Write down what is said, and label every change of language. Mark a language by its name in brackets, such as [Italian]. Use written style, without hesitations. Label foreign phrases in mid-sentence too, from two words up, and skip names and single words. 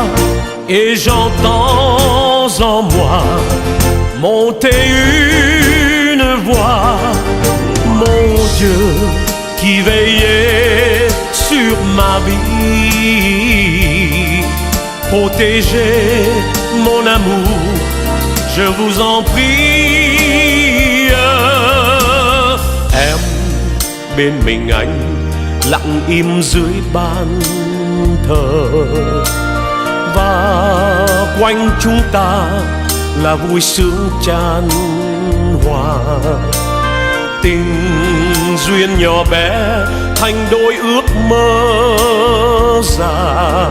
[French] Et j'entends en moi monter une voix. Mon Dieu qui veillait sur ma vie, protégez mon amour, je vous en prie. [Vietnamese] Em bên mình anh, lặng im dưới ban thờ. Và quanh chúng ta là vui sướng chan hòa. Tình duyên nhỏ bé thành đôi ước mơ già.